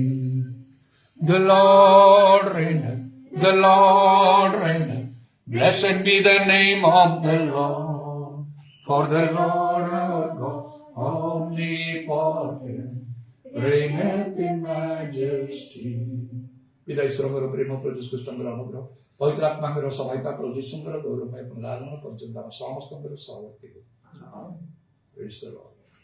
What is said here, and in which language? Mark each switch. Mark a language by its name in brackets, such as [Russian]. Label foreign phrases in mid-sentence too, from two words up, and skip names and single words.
[English] The Lord reigneth, the Lord reigneth. Blessed be the name of the Lord, for the Lord our God, omnipotent, reigneth in majesty. [Odia] ପିତା ଈଶ୍ୱରଙ୍କର ପ୍ରେମ, ପ୍ରଭୁ ଯୀଶୁ ଖ୍ରୀଷ୍ଟଙ୍କର ଅନୁଗ୍ରହ, ପବିତ୍ର ଆତ୍ମାଙ୍କର ସହାୟତା, ପ୍ରଭୁ ଯୀଶୁଙ୍କର ଗୌରବମୟ ପୁନରାଗମନ ପର୍ଯ୍ୟନ୍ତ ଆମ ସମସ୍ତଙ୍କର ସହବର୍ତ୍ତୀ।